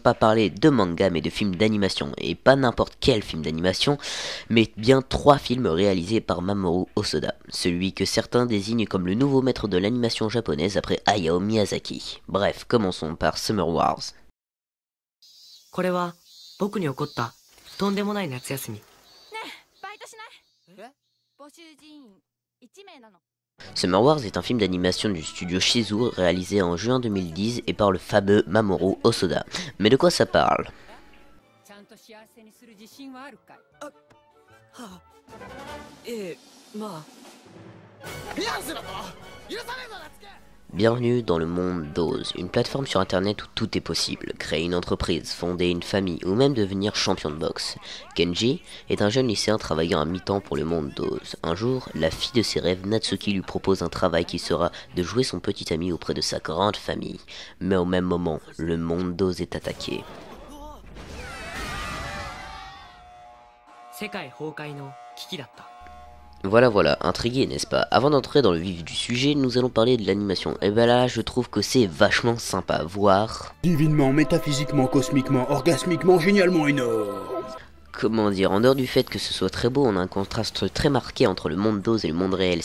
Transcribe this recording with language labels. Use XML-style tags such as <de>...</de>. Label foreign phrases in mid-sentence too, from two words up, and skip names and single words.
<fr>pas parler de manga mais de films d'animation et pas n'importe quel film d'animation mais bien 3 films réalisés par Mamoru Hosoda, celui que certains désignent comme le nouveau maître de l'animation japonaise après Hayao Miyazaki. Bref, commençons par Summer Wars.</fr> <ja>これは僕に起こったとんでもない夏休み。ねえ、バイトしない？募集人員1名なの。</ja> <fr>Summer Wars est un film d'animation du studio Shizu réalisé en juin 2010 et par le fameux Mamoru Hosoda. Mais de quoi ça parle?</fr> <ja>ちゃんと幸せにする自信はあるかい？はあ、まあ。</ja> <fr>Bienvenue dans le monde d'Oz, une plateforme sur internet où tout est possible. Créer une entreprise, fonder une famille ou même devenir champion de boxe. Kenji est un jeune lycéen travaillant à mi-temps pour le monde d'Oz. Un jour, la fille de ses rêves, Natsuki, lui propose un travail qui sera de jouer son petit ami auprès de sa grande famille. Mais au même moment, le monde d'Oz est attaqué.</fr> <ja>世界崩壊の危機だった。</ja> <fr>Voilà, intrigué n'est-ce pas? Avant d'entrer dans le vif du sujet, nous allons parler de l'animation. Et ben là, je trouve que c'est vachement sympa, voire... divinement, métaphysiquement, cosmiquement, orgasmiquement, génialement énorme. Comment dire, en dehors du fait que ce soit très beau, on a un contraste très marqué entre le monde d'Oz et le monde réel.</fr>